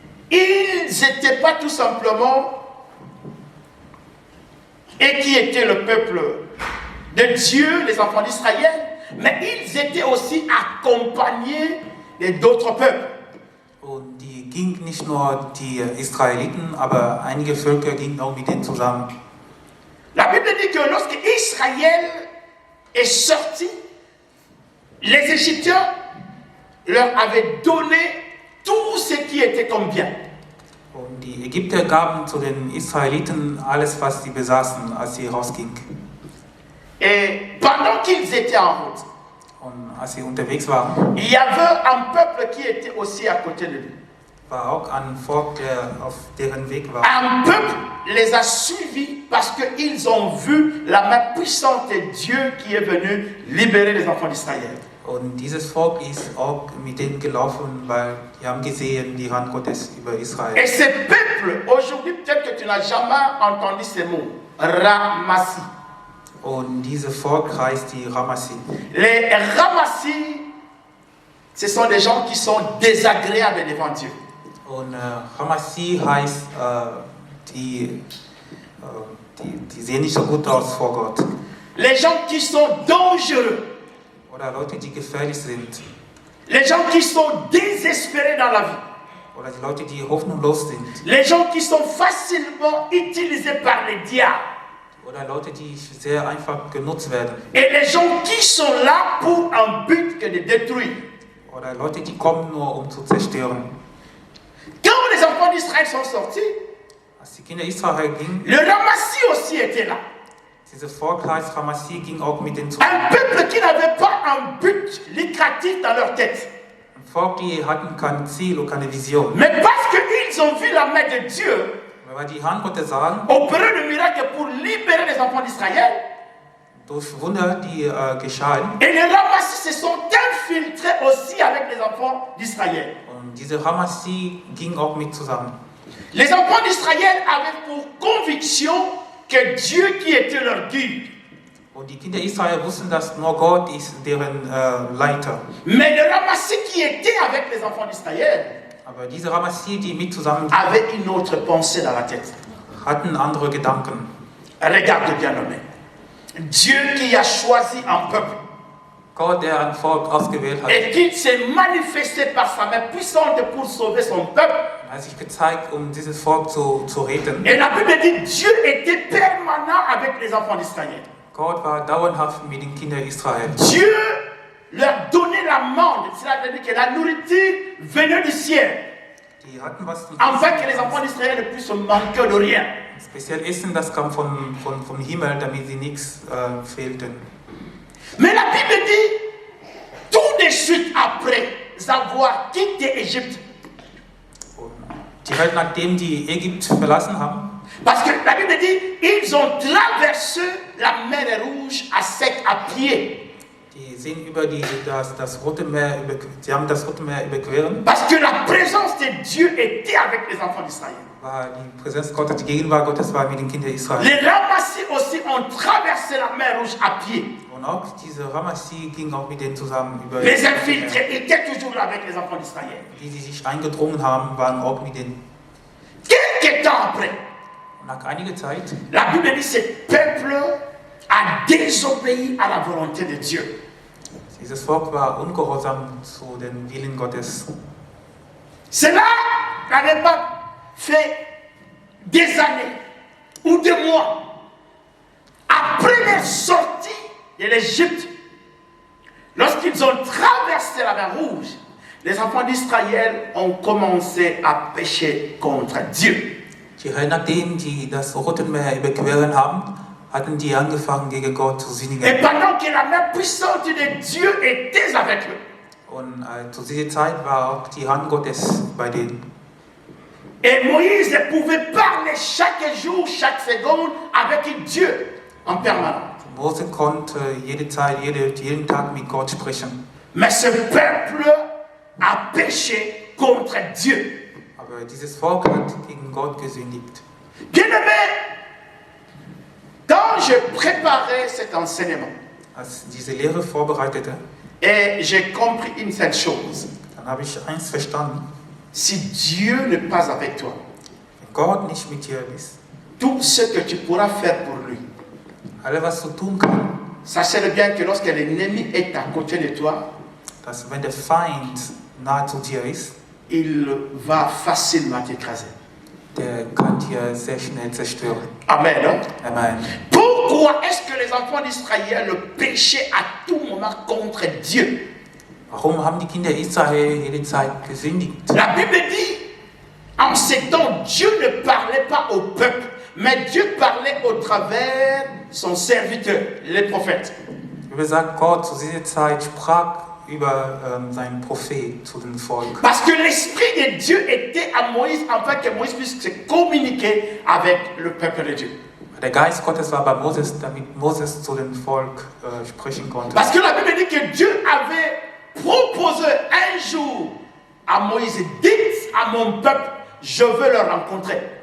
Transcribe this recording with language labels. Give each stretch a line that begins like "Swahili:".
French: ils n'étaient pas tout simplement, et qui était le peuple de Dieu, les enfants d'Israël, mais ils étaient aussi accompagnés d'autres peuples.
German: und die gingen nicht nur die Israeliten, aber einige Völker gingen auch mit denen zusammen.
French: La Bible dit que lorsque Israël est sorti, les Égyptiens leur avaient donné tout ce qui était comme bien.
German: Und die Ägypter gaben zu den Israeliten alles, was sie besaßen, als sie rausgingen.
French: Et pendant qu'ils étaient en route,
German: Und als sie unterwegs waren,
French: il y avait un peuple qui était aussi à côté de lui.
German: war auch ein Volk, der auf deren Weg war.
French: Un peuple les a suivis parce qu'ils ont vu la main puissante de Dieu qui est venu libérer les enfants d'Israël.
German: Und dieses Volk ist auch mit denen gelaufen, weil die haben gesehen die Hand Gottes über Israel.
French: Et ces peuples, aujourd'hui, peut-être que tu n'as jamais entendu ces mots. Ramassi.
German: Und dieses Volk heißt die Ramassi.
French: Les Ramassi, ce sont des gens qui sont désagréables devant Dieu.
German: Und Ramassi heißt, die sehen nicht so gut aus vor Gott.
French: Les gens qui sont dangereux.
German: Oder Leute, die gefährlich sind.
French: Les gens qui sont désespérés dans la vie.
German: Oder die Leute, die hoffnungslos sind.
French: Les gens qui sont facilement utilisés par les diables.
German: Oder Leute, die sehr einfach genutzt werden.
French: Et les gens qui sont là pour un but que de détruire.
German: Oder Leute, die kommen nur, um zu zerstören.
French: Quand les enfants d'Israël sont sortis,
German: Als die Kinder Israel gingen,
French: le Ramassi aussi était là.
German: dieser Volkskreis Ramassi ging auch mit denen zu.
French: Un peuple qui n'avait pas un but lucratif dans leur tête.
German: Ein Volk, die hatten kein Ziel und keine Vision.
French: Mais parce qu'ils ont vu la main de Dieu
German: Weil die Hand Gottes sahen,
French: opérer le miracle pour libérer les enfants d'Israël,
German: durch Wunder, die geschahen.
French: et les Ramassis se sont infiltrés aussi avec les enfants d'Israël.
German: Und diese Ramassi ging auch mit zusammen.
French: Les enfants d'Israël avaient pour conviction que Dieu qui était leur guide.
German: Und die Kinder Israel wussten, dass nur Gott ist deren Leiter.
French: Mais les Ramassis qui étaient avec les enfants d'Israël
German: Aber diese Ramassi, die mit zusammen
French: avaient une autre pensée dans la tête.
German: hatten andere Gedanken.
French: Regarde bien nommé. Dieu qui a choisi un peuple
German: Gott, der ein Volk ausgewählt hat,
French: et qui s'est manifesté par sa main puissante pour sauver son peuple.
German: hat sich gezeigt, um dieses Volk zu retten.
French: Et la Bible dit Dieu était permanent avec les enfants d'Israël.
German: Gott war dauerhaft mit den Kindern Israel.
French: Dieu leur donnait la manne, cela veut dire que la nourriture venait du ciel,
German: Die hatten was zum
French: afin que les enfants d'Israël ne puissent manquer de rien.
German: Speziell Essen, das kam vom Himmel, damit sie nichts fehlten.
French: Mais la Bible dit, tout de suite après avoir quitté Égypte,
German: Und die Welt, nachdem die Ägypt verlassen haben,
French: parce que la Bible dit, ils ont traversé la mer Rouge à sec, à pied.
German: die sind über das Rote Meer, sie haben das Rote Meer überqueren,
French: Parce que la présence de Dieu était avec les enfants d'Israël.
German: war die Präsenz Gottes, die Gegenwart Gottes war mit den Kindern Israel.
French: Les Ramassis aussi ont traversé la mer Rouge à pied.
German: Und auch diese Ramassi ging auch mit denen zusammen über
French: Les infiltrés étaient toujours là avec les enfants d'Israël.
German: die sich eingedrungen haben, waren auch mit denen.
French: Quelque temps après,
German: Und nach einiger Zeit,
French: la Bible dit que ce peuple a désobéi à la volonté de Dieu.
German: dieses Volk war ungehorsam zu den Willen Gottes.
French: Cela n'avait pas fait des années ou des mois après leur sortie de l'Égypte. Lorsqu'ils ont traversé la mer Rouge, les enfants d'Israël ont commencé à pécher contre Dieu.
German: Nachdem die das Rote Meer überqueren haben, hatten die angefangen, gegen Gott zu
French: Et
German: sündigen.
French: pendant que la main puissante de Dieu était avec eux,
German: Und zu dieser Zeit war auch die Hand Gottes bei denen.
French: et Moïse pouvait parler chaque jour, chaque seconde avec Dieu en permanence.
German: Mose konnte jede Zeit, jeden Tag mit Gott sprechen.
French: Mais ce peuple a péché contre Dieu.
German: Aber dieses Volk hat gegen Gott gesündigt.
French: Bien-aimé, quand je préparais cet enseignement,
German: Als diese Lehre vorbereitete,
French: et j'ai compris une seule chose,
German: dann habe ich eins verstanden.
French: si Dieu n'est pas avec toi,
German: Wenn Gott nicht mit dir ist,
French: tout ce que tu pourras faire pour lui,
German: alles was du tun kannst,
French: sachez-le bien que lorsque l'ennemi est à côté de toi,
German: dass wenn der Feind nahe zu dir ist,
French: il va facilement t'écraser.
German: der kann dir sehr schnell zerstören.
French: Amen. Hein?
German: Amen.
French: Pourquoi est-ce que les enfants d'Israël péchaient à tout moment contre Dieu?
German: Warum haben die Kinder Israel jede Zeit gesündigt?
French: La Bible dit, en ces temps, Dieu ne parlait pas au peuple, mais Dieu parlait au travers son serviteur, les prophètes.
German: Die Bibel sagt, Gott zu dieser Zeit sprach über seinen Prophet zu dem Volk.
French: Parce que l'Esprit de Dieu était à Moïse afin que Moïse puisse se communiquer avec le peuple de Dieu.
German: Der Geist Gottes war bei Moses, damit Moses zu dem Volk sprechen konnte.
French: Parce que la Bible dit que Dieu avait proposé un jour à Moïse, dites à mon peuple, je veux le rencontrer.